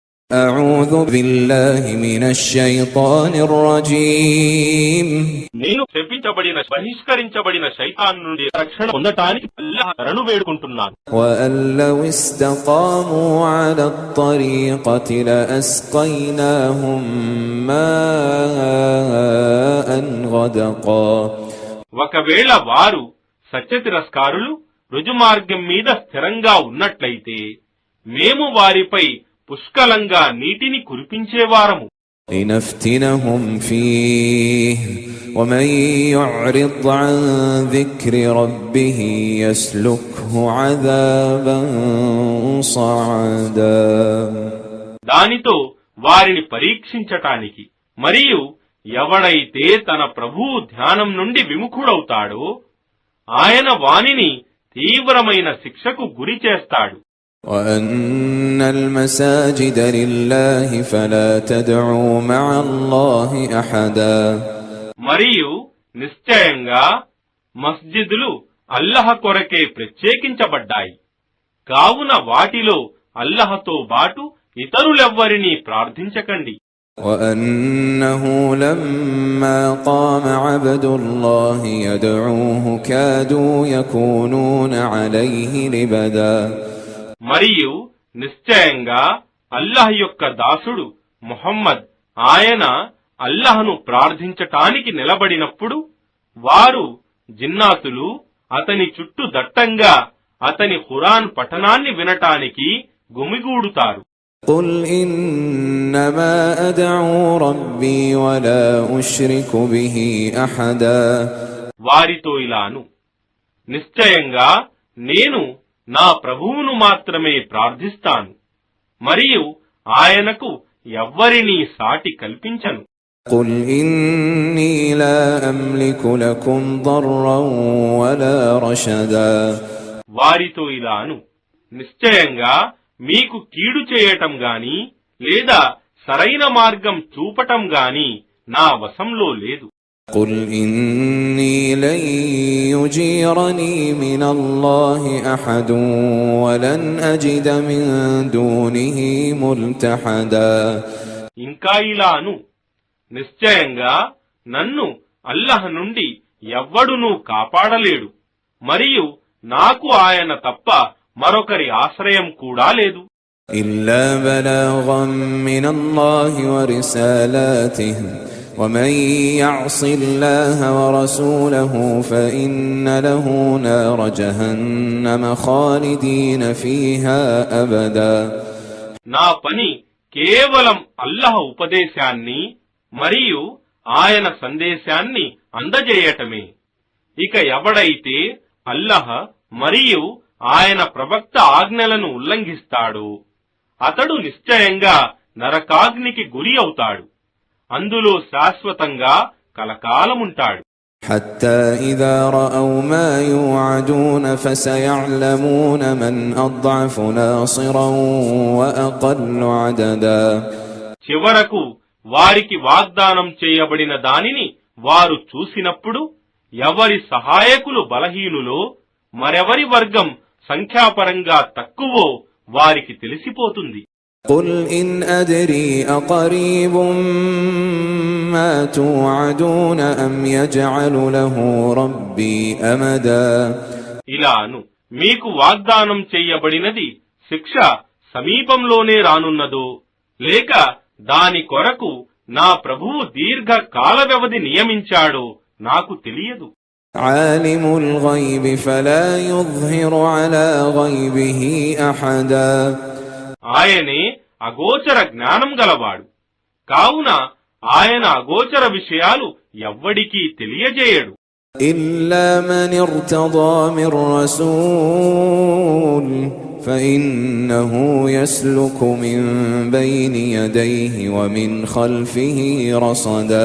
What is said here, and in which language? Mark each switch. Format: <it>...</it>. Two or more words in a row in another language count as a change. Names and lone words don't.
<ar>أعوذ بالله من الشيطان الرجيم</ar> <te>నేను శపించబడిన బహిష్కరించబడిన శైతాన్ నుండి రక్షణ పొందటానికి అల్లాహ్ శరణు వేడుకుంటున్నాను.</te> <ar>وأن لو استقاموا على الطريقة لأسقيناهم ماء غدقا</ar> <te>ఒకవేళ వారు సత్యతిరస్కారులు రుజుమార్గం మీద స్థిరంగా ఉన్నట్లయితే మేము వారిపై పుష్కలంగా నీటిని కురిపించేవారము.</te> <ar>لنفتنهم فيه ومن يعرض عن ذكر ربه يسلكه عذابا صعدا</ar> <te>దానితో వారిని పరీక్షించటానికి మరియు ఎవడైతే తన ప్రభువు ధ్యానం నుండి విముఖుడవుతాడో ఆయన వానిని తీవ్రమైన శిక్షకు గురి చేస్తాడు.</te> <ar>وأن المساجد لله فلا تدعوا مع الله أحدا</ar> <te>మరియు నిశ్చయంగా మస్జిదులు అల్లహ కొరకే ప్రత్యేకించబడ్డాయి కావున వాటిలో అల్లహతో బాటు ఇతరులెవ్వరినీ ప్రార్థించకండి.</te> <ar>وأنه لما قام عبد الله يدعوه كادوا يكونون عليه لبدا</ar> <te>మరియు నిశ్చయంగా అల్లాహ్ యొక్క దాసుడు ముహమ్మద్ ఆయన అల్లాహ్ను ప్రార్థించటానికి నిలబడినప్పుడు వారు జిన్నాతులు అతని చుట్టూ దట్టంగా అతని ఖురాన్ పఠనాన్ని వినటానికి గుమిగూడుతారు.</te> <ar>قل إنما أدعو ربي ولا أشرك به أحدا</ar> <te>వారితో ఇలాను, నిశ్చయంగా నేను నా ప్రభువును మాత్రమే ప్రార్థిస్తాను మరియు ఆయనకు ఎవ్వరినీ సాటి కల్పించను.</te> <ar>قل إني لا أملك لكم ضرا ولا رشدا</ar> <te>వారితో ఇలాను, నిశ్చయంగా మీకు కీడు చేయటం గాని లేదా సరైన మార్గం చూపటం గాని నా వశంలో లేదు.</te> <ar>قل إني لن يجيرني من الله أحد ولن أجد من دونه ملتحدا</ar> <te>ఇంకా ఇలాను, నిశ్చయంగా నన్ను అల్లహ్ నుండి ఎవ్వడునూ కాపాడలేడు మరియు నాకు ఆయన తప్ప మరొకరి ఆశ్రయం కూడా లేదు.</te> <ar>إلا بلاغا من الله ورسالاته ومن يعص الله ورسوله فإن له نار جهنم خالدين فيها أبدا</ar> <te>నా పని కేవలం అల్లహ ఉపదేశాన్ని మరియు ఆయన సందేశాన్ని అందజేయటమే. ఇక ఎవడైతే అల్లహ మరియు ఆయన ప్రవక్త ఆజ్ఞలను ఉల్లంఘిస్తాడో అతడు నిశ్చయంగా నరకాగ్నికి గురి అవుతాడు, అందులో శాశ్వతంగా కలకాలముంటాడు.</te> <ar>حتى إذا رأوا ما يوعدون فسيعلمون من أضعف ناصرا وأقل عددا</ar> <te>చివరకు వారికి వాగ్దానం చేయబడిన దానిని వారు చూసినప్పుడు ఎవరి సహాయకులు బలహీనులో మరెవరి వర్గం సంఖ్యాపరంగా తక్కువో వారికి తెలిసిపోతుంది.</te> <ar>قل إن أدري أقريب ما توعدون أم يجعل له ربي أمدا</ar> <te>ఇలాను, మీకు వాగ్దానం చేయబడినది శిక్ష సమీపంలోనే రానున్నదో లేక దాని కొరకు నా ప్రభువు దీర్ఘ కాల వ్యవధి నియమించాడో నాకు తెలియదు.</te> <ar>عالم الغيب فلا يظهر على غيبه أحدا</ar> <te>ఆయనే అగోచర జ్ఞానం గలవాడు కావున ఆయన అగోచర విషయాలు ఎవ్వడికీ తెలియజేయడు.</te> <ar>إلا من ارتضى من رسول فإنه يسلك من بين يديه ومن خلفه رصدا</ar>